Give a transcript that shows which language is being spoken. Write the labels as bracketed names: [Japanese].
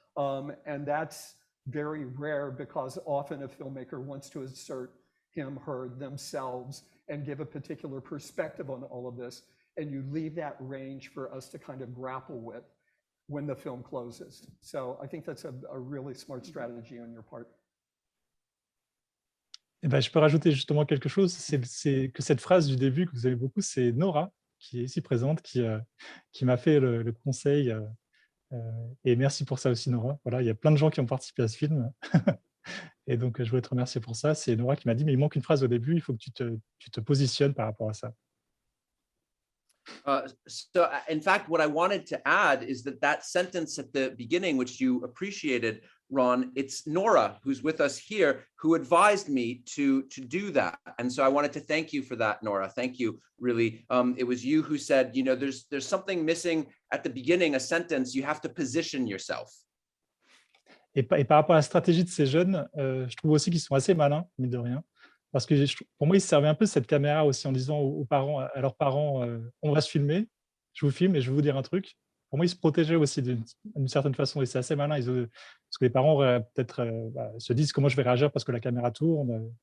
[English] And that's very rare because often a filmmaker wants to insert him, her, themselves, and give a particular perspective on all of this. And you leave that range for us to kind of grapple with when the film closes. So I think that's a really smart strategy on your part. [French] Eh ben, je peux rajouter justement quelque chose, c'est que cette phrase du début que vous aimez beaucoup, c'est Nora, qui est ici présente, qui m'a fait le conseil. Et merci pour ça aussi, Nora. Voilà, il y a plein de gens qui ont participé à ce film. Et donc, je voulais te remercier pour ça. C'est Nora qui m'a dit, mais il manque une phrase au début, il faut que tu te positionnes par rapport à ça. [English] So in fact, what I wanted to add is that sentence at the beginning, which you appreciated, Ron, it's Nora, who's with us here, who advised me to do that. And so I wanted to thank you for that, Nora. Thank you, really. It was you who said, you know, there's something missing at the beginning, a sentence, you have to position yourself. [French] Et par rapport à la stratégie de ces jeunes, je trouve aussi qu'ils sont assez malins, mine de rien. Parce que pour moi, ils se servaient un peu de cette caméra aussi en disant aux parents, à leurs parents, on va se filmer, je vous filme et je vais vous dire un truc. Pour moi, ils se protégeaient aussi d'une certaine façon et c'est assez malin. Parce que les parents peut-être se disent comment je vais réagir parce que la caméra tourne.